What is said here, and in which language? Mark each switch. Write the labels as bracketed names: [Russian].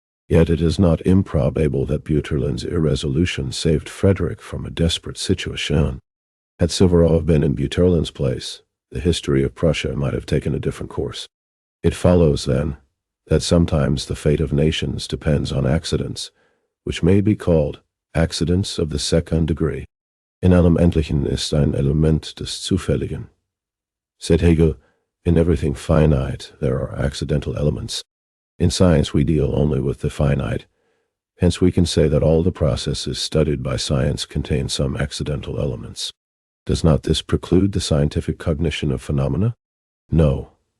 [English] Yet it is not improbable that Butterlin's irresolution saved Frederick from a desperate situation. Had Suvorov been in Butterlin's place, the history of Prussia might have taken a different course. It follows, then, that sometimes the fate of nations depends on accidents, which may be called accidents of the second degree. [German] In allem Endlichen ist ein Element des Zufälligen. [English] Said Hegel, in everything finite there are accidental elements. In science we deal only with the finite, hence we can say that all the processes studied by science contain some accidental elements. Does not this preclude the scientific cognition of phenomena? No.